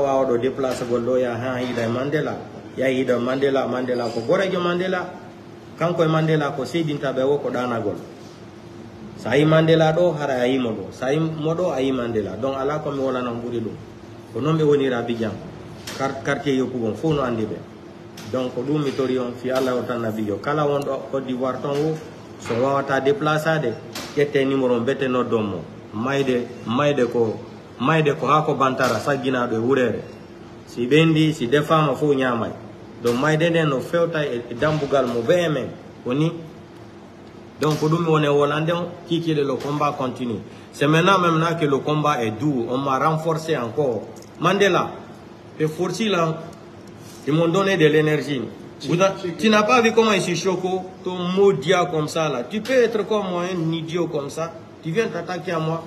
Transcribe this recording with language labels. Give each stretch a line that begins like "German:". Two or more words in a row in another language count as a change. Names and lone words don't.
Fula: wawaɗo déplace gol ɗo ya ha hiɗa e Mandela yahiɗo Mandela ko gorejo Mandela kanko e Mandela ko seydintaɓe o ko ɗanagol sa yi Mandela ɗo hara a yimo ɗo sa yi mo ɗo a yi Mandela donc ala komi wolana ɓuuri ɗum ko noon ɓe woniri Abidjan quartier Yopougon fof no andi ɓe donc ɗum mi tori on fi Allah o tan nabijo kala wonɗo Côte d'Ivoire ton o so wawata déplaçade ƴette numéro mbete noddommo mayde ko ha ko bantara sagginaɗo e wurere si ɓendi si defama fof ñamay donc mayde nden no fewta e dambugal mo bee men woni donc ɗum mi woni wolande on kikile
French: le combat continue. C'est maintenant que le combat est doux, on m'a renforcé encore. Mandela, les forces là, ils m'ont donné de l'énergie. Tu n'as pas vu comment il se choque, ton maudit comme ça là. Tu peux être comme moi, un idiot comme ça. Tu viens t'attaquer à moi.